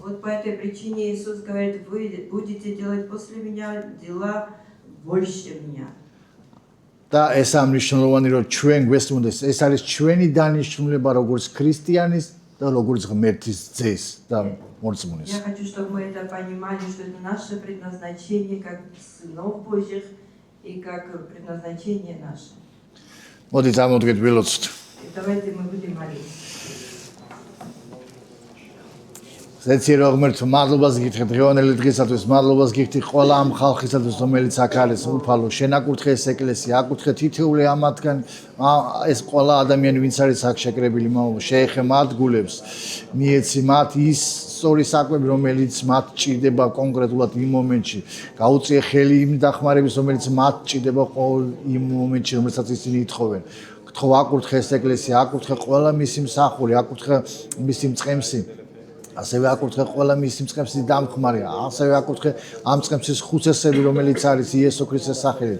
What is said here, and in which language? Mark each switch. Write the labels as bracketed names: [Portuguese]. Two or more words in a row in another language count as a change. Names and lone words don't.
[Russian] Вот по этой причине Иисус говорит, вы будете делать после меня дела больше меня. [Georgian] და ეს ამნიშნულოვანი რომ ჩვენ გვესმოდეს ეს არის ჩვენი დანიშნულება როგორც ქრისტიანის და როგორც ღმერთის ძეს და მორწმუნის. [Russian] Я хочу, чтобы мы это понимали, что это наше предназначение как сынов Божьих и как предназначение наше. [Georgian] მოდით ამოდგეთ ველოცოთ. [Russian] И давайте мы будем молиться. [Georgian] ზეცი რომ ღმერთო მადლობას გითხრით დღევანდელი დღისათვის მადლობას გითხრით ყველა ამ ხალხისათვის რომელიც აქ არის უფალო შენ აკურთხე ეს ეკლესია აკურთხე თითოეული ამათგან ეს ყველა ადამიანი ვინც არის აქ შეკრებილი მამო შეეხე მათ გულებს მიეცი მათ ის სწორი საკვები რომელიც მათ ჭირდება კონკრეტულად იმ მომენტში გაუწიე ხელი იმ დახმარების რომელიც მათ ჭირდება ყოველ იმ მომენტში რომელსაც ისინი ითხოვენ გთხოვ აკურთხე ეს ეკლესია აკურთხე ყველა მისი მსახური აკურთხე მისი მწყემსი ასევე აკურთხე ყველა მისი მწყემსის დამხმარე, ასევე აკურთხე ამ მწყემსის ხუცესები, რომელიც არის იესო ქრისტეს სახელით.